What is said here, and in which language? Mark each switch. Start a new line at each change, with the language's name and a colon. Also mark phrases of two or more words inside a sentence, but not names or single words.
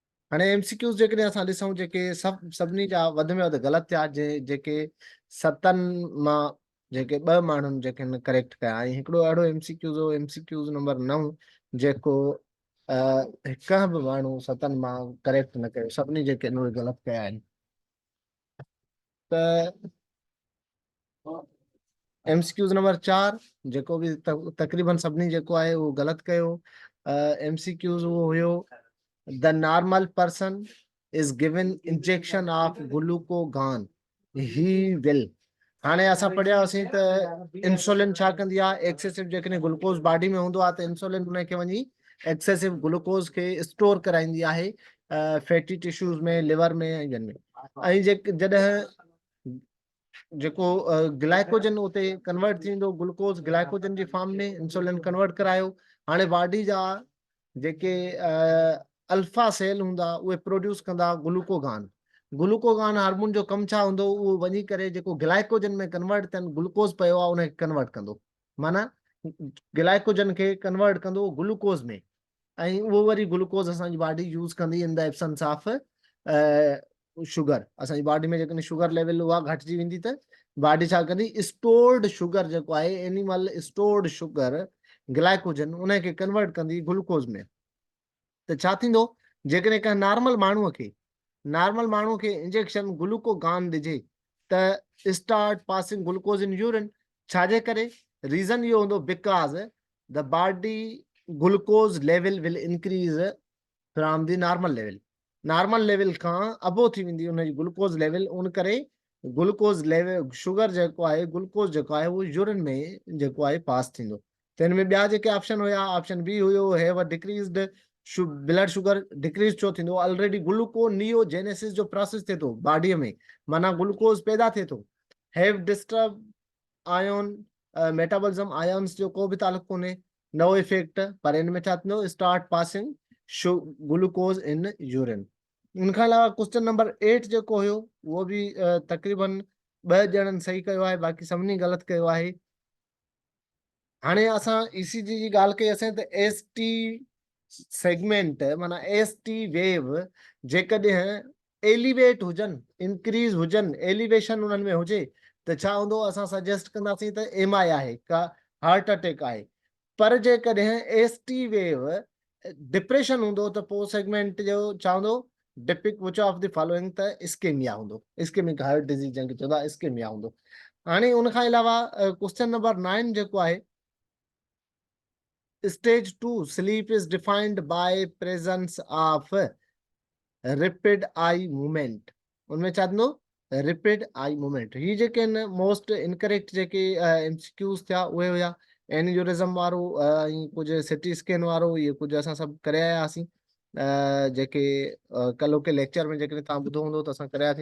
Sindhi: हाणे MCQs जेकॾहिं असां ॾिसूं जेके सभिनी जा वधि में वधि ग़लति थिया जेके 7 मां जेके 2 माण्हुनि जेके करेक्ट कया ऐं हिकिड़ो अहिड़ो MCQs नंबर 9 जेको हिकु बि माण्हू 7 मां करेक्ट न कयो, सभिनी जेके उहे ग़लति कया आहिनि। त MCQs नंबर 4 जेको बि तक़रीबन सभिनी जेको आहे उहो ग़लति कयो। MCQs उहो हुयो
English: the normal person is given injection of glucagon he will.
Sindhi: हाणे असां पढ़िया हुआसीं त इंसुलिन छा कंदी आहे, एक्सेसिव जेकॾहिं ग्लूकोज बॉडी में हूंदो आहे त इंसुलिन उनखे वञी
English: excessive glucose
Sindhi: खे स्टोर कराईंदी आहे
English: fatty tissues
Sindhi: में, लिवर में ऐं में। ऐं जॾहिं जेको ग्लाइकोजन उते कन्वर्ट थींदो,
English: glucose glycogen
Sindhi: जी फॉर्म में इंसुलिन कन्वर्ट करायो। हाणे बॉडी जा जेके
English: alpha cell
Sindhi: हूंदा उहे प्रोड्यूस कंदा ग्लूकोगान।
English: glucagon hormone
Sindhi: जो कमु छा हूंदो, उहो वञी करे जेको ग्लाइकोजन में कन्वर्ट थियनि ग्लूकोज पियो आहे उनखे कन्वर्ट कंदो, माना ग्लाइकोजन खे कन्वर्ट कंदो ग्लूकोज में, ऐं उहो वरी ग्लूकोज असांजी
English: body use
Sindhi: कंदी
English: in the absence of sugar.
Sindhi: असांजी बॉडी में जेकॾहिं
English: sugar level
Sindhi: उहा घटिजी वेंदी त बॉडी छा कंदी,
English: stored sugar
Sindhi: जेको आहे
English: animal stored sugar glycogen
Sindhi: उनखे कन्वर्ट कंदी ग्लूकोज में। त छा थींदो, जेकॾहिं कंहिं नॉर्मल माण्हूअ खे
English: injection glucagon
Sindhi: ॾिजे त
English: start passing glucose in urine.
Sindhi: छाजे करे, रीज़न इहो हूंदो
English: because the body glucose level will increase from the normal level
Sindhi: खां अबो थी वेंदी उनजी
English: glucose level,
Sindhi: उन करे
English: glucose level sugar
Sindhi: जेको आहे ग्लूकोज जेको आहे उहो यूरिन में जेको आहे पास थींदो। त हिन में ॿिया जेके ऑप्शन हुया,
English: option B
Sindhi: हुयो
English: have decreased blood sugar.
Sindhi: डिक्रीज छो थींदो, ऑलरेडी ग्लूकोनियोजेनेसिस जो प्रोसेस थिए थो बॉडीअ में, माना ग्लूकोज पैदा थिए थो।
English: have disturb ion metabolism,
Sindhi: आयोन्स जो को बि ताल्लुक कोन्हे,
English: no effect,
Sindhi: पर हिन में छा थींदो,
English: start passing glucose in urine.
Sindhi: उनखां अलावा
English: question number 8
Sindhi: जेको हुयो उहो बि तक़रीबन 2 ॼणनि सही कयो आहे, बाक़ी सभिनी ग़लति कयो आहे। हाणे असां ECG जी ॻाल्हि कई असां त
English: ST segment
Sindhi: माना
English: ST wave
Sindhi: जेकॾहिं एलिवेट हुजनि, इंक्रीज हुजनि, एलिवेशन उन्हनि में हुजे त छा हूंदो, असां सजेस्ट कंदासीं त MI आहे का
English: heart attack
Sindhi: आहे। पर जेकॾहिं
English: ST wave depression
Sindhi: हूंदो त पोइ सेगमेंट जो छा हूंदो,
English: depict which of the following,
Sindhi: त इस्केमिया हूंदो,
English: ischemic heart disease
Sindhi: जंहिंखे चवंदा इस्केमिया हूंदो। हाणे उनखां अलावा
English: question number 9
Sindhi: जेको आहे,
English: Stage 2 sleep is defined by presence of rapid eye movement.
Sindhi: उनमें छा थींदो,
English: rapid eye movement.
Sindhi: ही जेके
English: most incorrect
Sindhi: जेके MCQs थिया उहे हुया एन्यूरिज्म वारो ऐं कुझु
English: CT scan
Sindhi: वारो, इहे कुझु असां सभु करे आया हुआसीं जेके कल्ह के लेक्चर में जेकॾहिं तव्हां ॿुधो हूंदो त असां करियासीं।